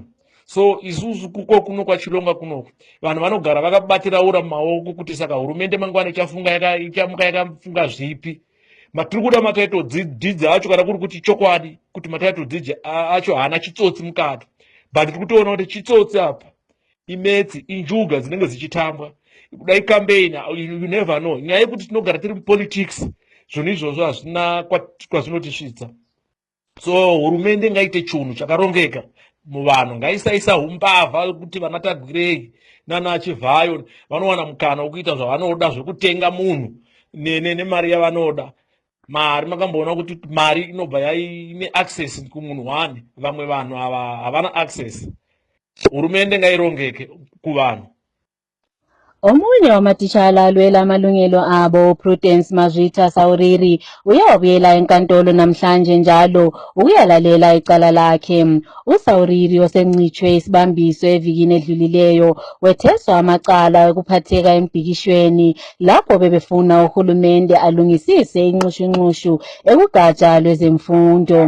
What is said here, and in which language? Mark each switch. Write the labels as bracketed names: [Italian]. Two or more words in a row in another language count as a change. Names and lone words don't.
[Shona] So isusu kuno kwaChilonga kunoku vanhu vanogara vakabatira ura mumaoko kuti saka hurumende mangwana ichamuka yakafunga zvipi. Matiri kuda [English] matitle deeds [Shona] acho kana kuri kuti chokwadi kuti [English] matitle deeds [Shona] acho haana chitsotsi mukati, but tiri kutoona kuti chitsotsi apa imetsi injuga dzinenge dzichitambwa. [English] kudai campaign, you never know. [Shona] Nyaya yekuti tinogara tiri politics, zvinhu izvozvo hazvina kwazvinotisvitsa. So hurumende ngaite chinhu chakarongeka muvanhu, ngaisaisa umbavha kuti vana Tagwirei nana Chivhayo vanowana mukana wekuita zvavanoda, zvekutenga munhu nemari yavanoda. Mari makamboona kuti mari inobva ine access kumunhu wani, vamwe vanhu havana access. Hurumende ngairongeke kuvanhu. [North Ndebele] Omunye wamatitshala alwela amalungelo abo Prudence Mazwita Sauriri uyawabuyela enkantolo namhlanje njalo ukuyalalela icala lakhe. USauriri osemncitshwe isibambiso evikini edlulileyo wetheswa amacala ekuphatheka embhikishweni lapho bebefuna uhulumende alungisise inxushunxushu ekugatsha lwezemfundo.